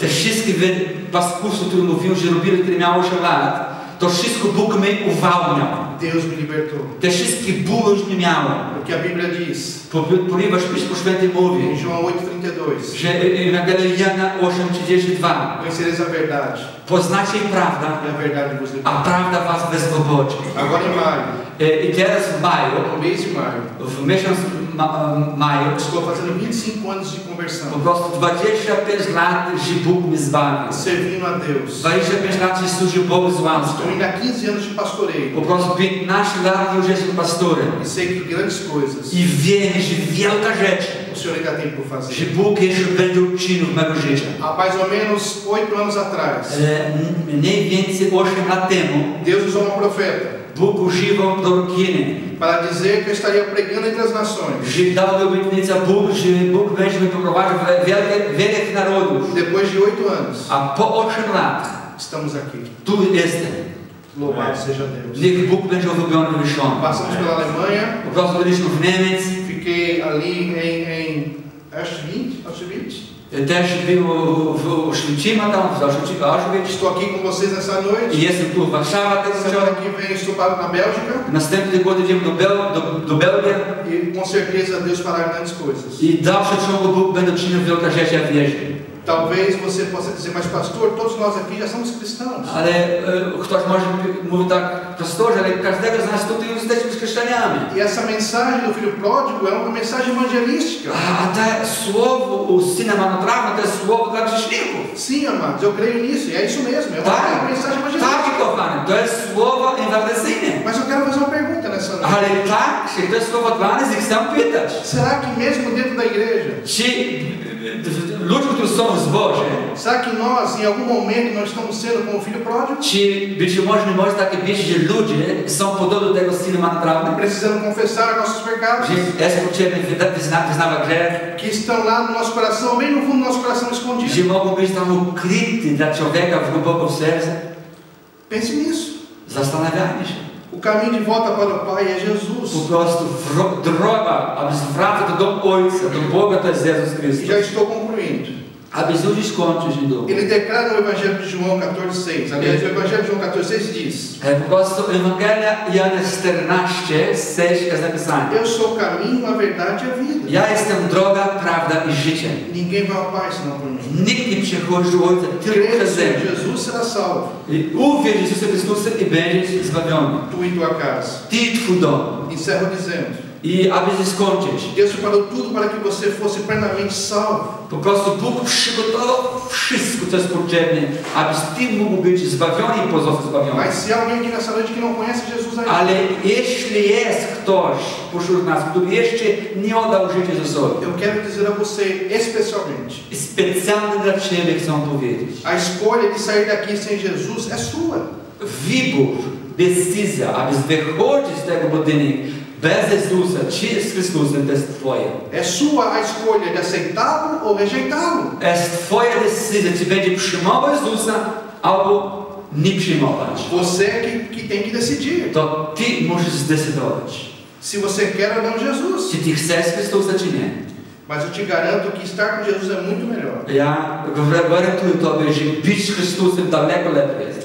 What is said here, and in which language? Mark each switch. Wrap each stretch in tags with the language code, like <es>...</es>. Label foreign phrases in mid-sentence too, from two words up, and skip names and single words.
<pl>Te wszystkie paskudstwa, które mówiłem, że robiłem, kiedy miałem 8 lat, to wszystko Bóg mnie uwalniał.</pl> <pt>Deus me libertou.</pt> <pl>Te wszystkie bóle już nie miałem.</pl> <pt>Porque a Bíblia diz,</pt> <pl>Ponieważ Pismo Święte mówi,</pl> <pt>em João 8,32,</pt> <pl>że Ewangelia Jana 8:32</pl> <pt>conhecereis a verdade,</pt> <pl>poznacie prawdę,</pl> <pt>e a verdade vos a libertará.</pt> <pl>prawda was wyswobodzi.</pl> <pt>Agora em maio,</pt> <pl>I teraz w maju,</pl> <pt>no mês de maio,</pt> <pl>w miesiąc maju,</pl> <pt>estou fazendo 25 anos de conversão,</pt> <pl>po prostu 25 lat, że Bóg mnie zbawił.</pl> <pt>servindo a Deus.</pt> <pl>25 lat, że służył Bogu z łaską.</pl> <pt>Estou indo há 15 anos de pastoreio</pt> <pl>Po prostu 15 lat już jestem pastorem.</pl> <pt>e sei que grandes coisas</pt> <pl>I wiem, że wielka rzecz,</pl> <pt>o Senhor ainda tem por</pt> <pl>że</pl> <pt>fazer.</pt> <pl>Bóg jeszcze będzie uczynił w mego życia.</pl> <pt>Há mais ou menos 8 anos atrás,</pt> <pl>Mniej więcej 8 lat temu,</pl> <pt>Deus usou uma profeta</pt> <pl>Bóg używał prorokiny,</pl> <pt>para dizer que eu estaria pregando entre as nações.</pt> <pl>że dał obietnicę Bóg, że Bóg będzie mnie poprowadził w wielkich narodów.</pl> <pt>Depois de 8 anos,</pt> <pl>A po 8 lat,</pl> <pt>estamos aqui.</pt> <pl>tu jestem.</pl> <pt>Louvado seja Deus.</pt> <pl>Niech Bóg będzie uwielbiony, wywyższony.</pl> <pt>Passamos pela Alemanha,</pt> <pl>Po prostu byliśmy w Niemiec,</pl> <pt>fiquei ali em Auschwitz.</pt> <pl>też był w Oświęcimiu, tam w Auschwitz.</pl> <pt>Estou aqui com vocês nessa noite.</pt> <pl>I jestem tu w Warszawie tego</pl> <pt>Semana</pt> <pl>wieczoru.</pl> <pt>que vem estou na Bélgica.</pt> <pl>Następny tygodniu idziemy do Belgii.</pl> <pt>E com certeza Deus fará grandes coisas.</pt> <pl>I w dalszym ciągu Bóg będzie czynił wielkie rzeczy, jak wierzę.</pl> <pt>Talvez você possa dizer, mas pastor, todos nós aqui já somos cristãos.</pt> <pl>Ale ktoś może mówić tak, pastorze, ale każdego z nas tutaj jesteśmy chrześcijanami.</pl> <pt>E essa mensagem do filho pródigo é uma mensagem evangelística.</pt> <pl>A te słowo u syna marnotrawnego to jest słowo dla grzeszników.</pl> <pt>Sim, amados, eu creio nisso. E é isso mesmo. É uma mensagem</pt> <pl>Tak,</pl> <pt>evangelística.</pt> <pl>kochany, to jest słowo ewangelistyczne.</pl> <pt>Mas eu quero fazer uma pergunta nessa noite.</pt> <pl>Ale tak, to jest słowo dla nas i chcę pytać.</pl> <pt>Será que mesmo dentro da igreja,</pt> <pl>Czy ludzie, którzy są w zborze,</pl> <pt>será que nós, em algum momento, nós estamos sendo como o filho pródigo?</pt> <pl>czy być może takie być, że ludzie są podobni do tego syna marnotrawnego?</pl> <pt>Precisando confessar nossos pecados,</pt> <pl>Że jest potrzebny wyznawać grzech,</pl> <pt>que estão lá no nosso coração, bem no fundo do nosso coração escondido.</pt> <pl>że mogą być tam ukryte dla człowieka głęboko w sercu.</pl> <pt>Pense nisso.</pt> <pl>Zastanawiajmy się.</pl> <pt>O caminho de volta para o Pai é</pt> <pl>Po</pl> <pt>Jesus.</pt> <pl>prostu droga, aby zwracać do Ojca, do Boga, to jest Jezus</pl> <pt>E</pt> <pl>Chrystus.</pl> <pt>já estou concluindo.</pt> <pl>Aby już skończyć niedługo.</pl> <pt>Ele declara no Evangelho de João 14,6. Aliás, o Evangelho de João 14,6 diz:</pt> <pl>Po prostu Ewangelia Jana 14:6 jest napisane.</pl> <pt>Eu sou o caminho, a verdade e a vida.</pt> <pl>Ja jestem droga, prawda i życie.</pl> <pt>Ninguém vai ao Pai senão por mim.</pt> <pl>Nikt nie przychodzi do Ojca tylko</pl> <pt>Crê no</pt> <pl>przez</pl> <pt>Senhor</pt> <pl>mnie.</pl> <pt>Jesus será salvo.</pt> <pl>I uwierz w Jezusa Chrystusa i będziesz zbawiony.</pl> <pt>Tu e tua casa.</pt> <pl>Ty i twój dom.</pl> <pt>Encerro dizendo:</pt> <pl>I aby skończyć.</pl> <pt>Deus preparou tudo para que você fosse plenamente salvo.</pt> <pl>Po prostu Bóg przygotował wszystko, co jest potrzebne, abyś ty mógł być zbawiony i pozostać zbawiony.</pl> <pt>Mas se há alguém aqui nessa noite que não conhece Jesus ainda,</pt> <pl>Ale jeśli jest ktoś pośród nas, który jeszcze nie oddał życia Jezusowi,</pl> <pt>eu quero dizer a você especialmente:</pt> <pl>specjalnie dla ciebie chcę powiedzieć.</pl> <pt>a escolha de sair daqui sem Jesus é sua.</pt> <pl>Wybór, decyzja, aby wychodzić z tego budynku bez Jezusa, czy z Chrystusem, to jest twoje.</pl> <pt>É sua a escolha de aceitá-lo ou rejeitá-lo.</pt> <pl>Jest twoja decyzja, czy będzie przyjmować Jezusa, albo nie przyjmować.</pl> <pt>Você que tem que decidir</pt> <pl>To ty musisz zdecydować,</pl> <pt>se você quer ou não Jesus.</pt> <pl>czy ty chcesz Chrystusa, czy nie.</pl> <pt>Mas eu te garanto que estar com Jesus é muito melhor.</pt> <pl>Ja gwarantuję tobie, że być z Chrystusem daleko lepiej.</pl>